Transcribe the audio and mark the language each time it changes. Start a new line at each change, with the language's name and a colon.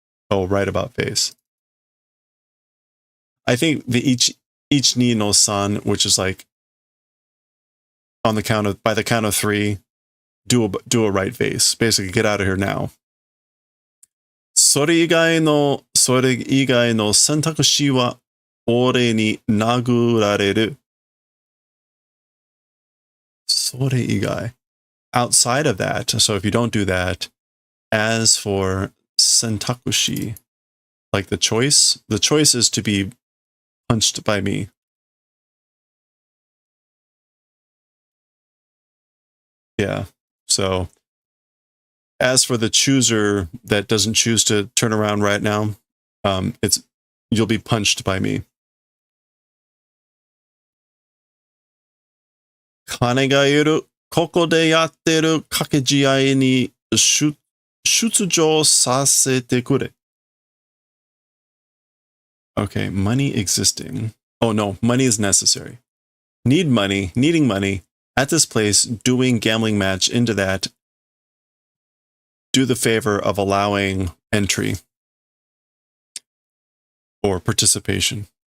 English: Oh, right about face. I think the
Japanese: each ni no san,
English: which is like on the count of by the count of 3, do a right face. Basically, get out of here now.
Japanese: それ以外の選択肢は俺に殴られる。それ以外。
English: Outside of that, so if you don't do that, as for 選択肢, like the choice is to be punched by me. Yeah, so as for the chooser that doesn't choose to turn around right now, you'll be punched by me.
Japanese: 金がいる。ここでやってる掛け試合に出場させてくれ。
English: Okay, money existing. Oh no, money is necessary. Needing money. At this place, doing gambling match into that. Do the favor of allowing entry or participation.